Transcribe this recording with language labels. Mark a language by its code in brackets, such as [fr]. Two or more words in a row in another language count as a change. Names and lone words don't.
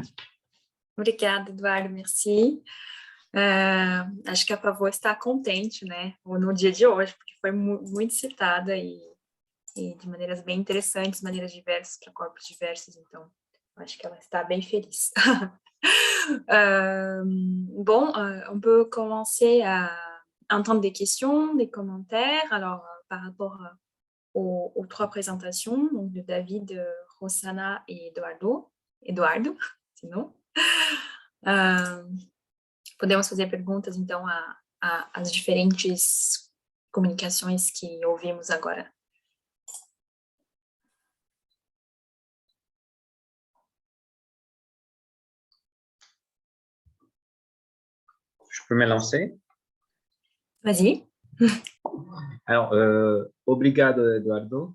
[pt] Obrigada, Eduardo, merci. Acho que a Pavot está contente, né, no dia de hoje, porque foi muito citada e de maneiras bem interessantes, maneiras diversas, para corpos diversos, então, acho que ela está bem feliz. [fr] Bon, on peut commencer à entendre des questions, des commentaires, alors par rapport aux trois présentations, donc de David, Rossana et Eduardo, sinon. [pt] Podemos fazer perguntas, então, às diferentes comunicações que ouvimos agora. [fr] Je peux me lancer? Vas-y. Alors, obrigado, Eduardo.